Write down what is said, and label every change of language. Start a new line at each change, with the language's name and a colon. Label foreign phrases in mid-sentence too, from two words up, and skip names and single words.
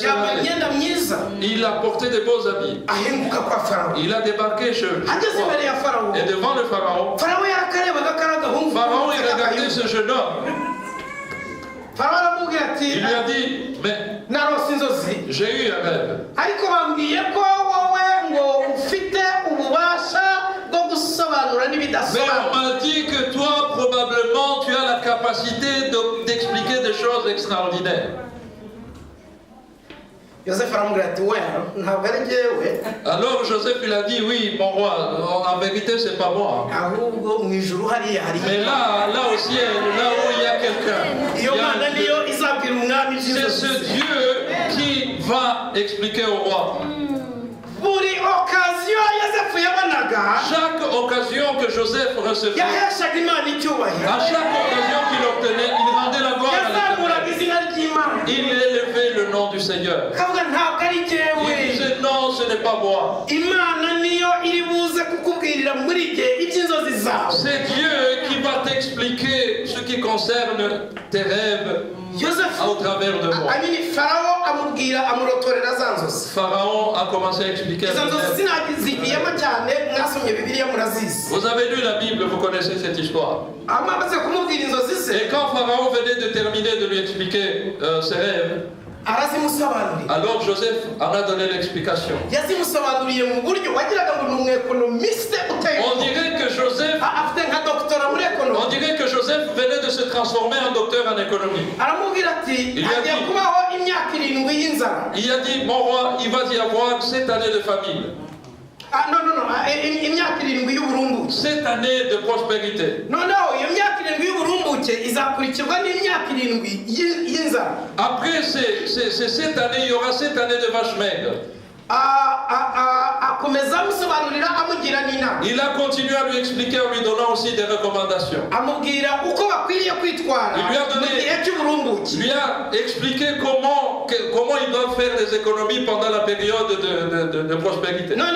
Kinyarwanda: Yambaye
French: laver.
Kinyarwanda: imyenda myiza
French: Il a porté de beaux habits.
Kinyarwanda: ahinguka kwa Farawo.
French: Il a débarqué chez
Kinyarwanda: Ageze imbere ya Farawo.
French: Et devant le Pharaon,
Kinyarwanda: Farawo yarakarebaga kari agahungu.
French: Pharaon il regardait ce jeune homme.
Kinyarwanda: Farawo aramubwira ati
French: Il lui a dit, mais
Kinyarwanda: narose inzozi
French: j'ai eu un rêve.
Kinyarwanda: ariko bambwiye ko wowe ngo ufite ububasha bwo gusobanura
French: Mais
Kinyarwanda: n'ibidasobanura.
French: on m'a dit que toi, probablement, tu as la capacité d'expliquer des choses extraordinaires.
Kinyarwanda: Yosefu aramubwira ati we ntabwo ari njyewe
French: Alors Joseph, il a dit, oui, mon roi, en vérité, c'est pas moi.
Kinyarwanda: ahubwo mu ijuru hariya hari
French: Mais là au ciel, là où il y a quelqu'un, il y
Kinyarwanda: iyo
French: a
Kinyarwanda: mana
French: un Dieu.
Kinyarwanda: niyo izabwira umwami
French: C'est
Kinyarwanda: iby'inzozi
French: ce
Kinyarwanda: ze.
French: Dieu qui va expliquer au roi.
Kinyarwanda: buri okaziyo Yosefu yabonaga
French: Chaque occasion que Joseph recevait,
Kinyarwanda: yaheshaga imana icyubahiro.
French: à chaque occasion qu'il obtenait, il rendait la gloire à
Kinyarwanda: yazamuraga
French: l'Éternel.
Kinyarwanda: izina ry'imana
French: Il élevait le nom du Seigneur.
Kinyarwanda: kavuga ntabwo ari
French: Il
Kinyarwanda: njyewe
French: disait non, ce n'est pas moi.
Kinyarwanda: imana niyo iri buze kukubwirira muri jye iby'inzozi zawe.
French: C'est Dieu qui va t'expliquer ce qui concerne tes rêves
Kinyarwanda: Yosefu
French: au travers de moi.
Kinyarwanda: Farawo amubwira amurotorera za nzozi.
French: Pharaon a commencé à expliquer
Kinyarwanda: Izo
French: les
Kinyarwanda: nzozi
French: rêves.
Kinyarwanda: sinazigiyemo cyane mwasomye bibiliya murazizi.
French: Vous avez lu la Bible, vous connaissez cette histoire.
Kinyarwanda: Amaze kumubwira inzozi ze
French: Et quand Pharaon venait de terminer de lui expliquer ses rêves,
Kinyarwanda: arazimusobanurira.
French: alors Joseph en a donné l'explication.
Kinyarwanda: Yazimusobanuriye mu buryo wagiraga ngo ni umwekonomiste uteye
French: On dirait que Joseph,
Kinyarwanda: afite nka doktora muri
French: on
Kinyarwanda: ekonomi.
French: dirait que Joseph venait de se transformer en docteur en économie.
Kinyarwanda: Aramubwira ati
French: Il lui a
Kinyarwanda: hagiye
French: dit-
Kinyarwanda: kubaho imyaka 7 y'inzara.
French: Il a dit, mon roi, il va y avoir 7 années de famine.
Kinyarwanda: imyaka 7 y'uburumbuke.
French: Cette année de prospérité.
Kinyarwanda: Noneho iyo myaka 7 y'uburumbuke izakurikirwa n'imyaka 7 y'inzara.
French: Après cette année, il y aura cette année de vache maigre. Il a continué à lui expliquer en lui donnant aussi des recommandations. Il lui a expliqué comment il doit faire des économies pendant la période de prospérité.